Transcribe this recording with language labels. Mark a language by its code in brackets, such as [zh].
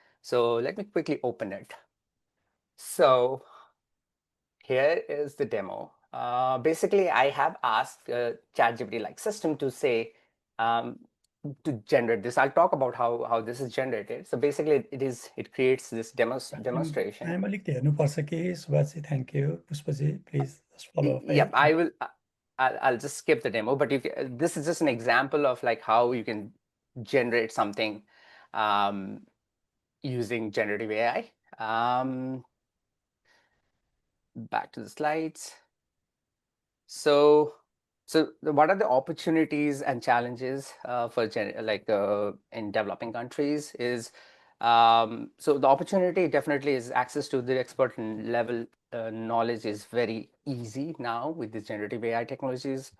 [en] So let me quickly open it. So here is the demo. Basically, I have asked ChatGPT system to say to generate this. I'll talk about how this is generated. So basically, it creates this demonstration. [ne] I'm अलिकति हेर्नुपर्छ कि Subhashji, [en] thank you. Pushpaji, please just follow up. Yep, I will. I'll just skip the demo, but this is just an example of how you can generate something using generative AI. back to the slides. So what are the opportunities and challenges for in developing countries is so the opportunity definitely is access to the expert level knowledge is very easy now with the generative AI technologies.